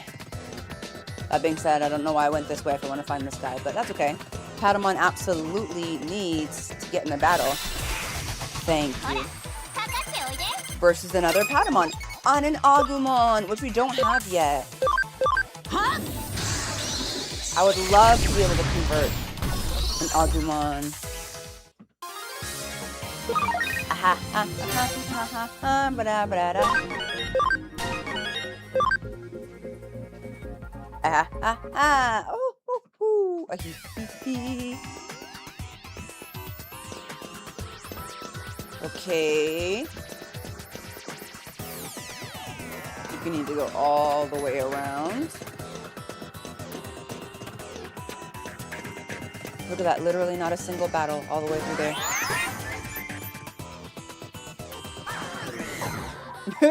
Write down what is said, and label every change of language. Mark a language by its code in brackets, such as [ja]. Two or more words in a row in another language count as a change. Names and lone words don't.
[en] That being said, I don't know why I went this way if I want to find this guy, but that's okay. Patamon absolutely needs to get in the battle. Thank you. Versus another Patamon on an Agumon, which we don't have yet. I would love to be able to convert an Agumon. Aha, aha, aha, aha, aha, ba-da, ba-da, da. Ah, ah, ah, oh, oh, oh, ah, hee, hee, hee. Okay. You need to go all the way around. Look at that, literally not a single battle all the way through there.